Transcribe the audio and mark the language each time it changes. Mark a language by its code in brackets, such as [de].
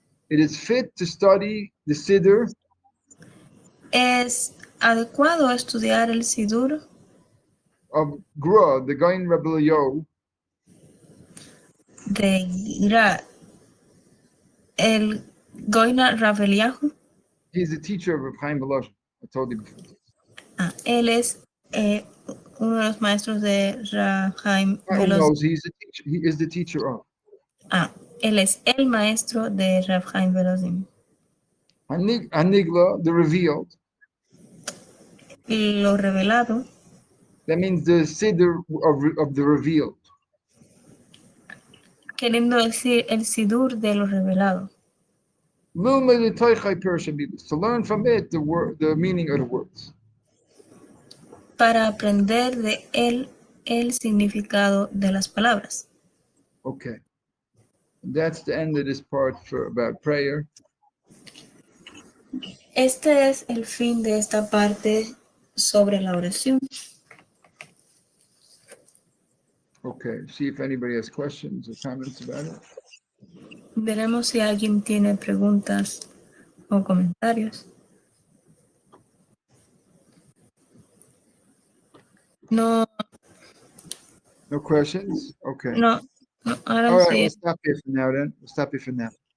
[en] It is fit to study the siddur. [es] Es adecuado estudiar el sidur [en] Of Gra, the Gaon Rebbe Eliyahu. [es] de Gra, el Goina Rav Eliyahu. [en] He's the teacher of Reb Chaim Volozhin. I told you before. [es] Él es uno de los maestros de Rav Chaim [en] Volozhin. He is the teacher of. [es] Él es el maestro de Rav Chaim Volozhin. [en] Hanigla, the revealed. [es] Lo revelado. [en] That means the siddur of the revealed. [es] Queriendo decir el sidur de lo revelado. [en] To learn from it the meaning of the words. [es] Para aprender de él el significado de las palabras. [en] Okay. That's the end of this part about prayer. [es] Este es el fin de esta parte sobre la oración. [en] Okay, see if anybody has questions or comments about it. [es] Veremos si alguien tiene preguntas o comentarios. [en] No questions? Okay. No, I don't All right, see we'll it. stop here for now then. We'll stop here for now.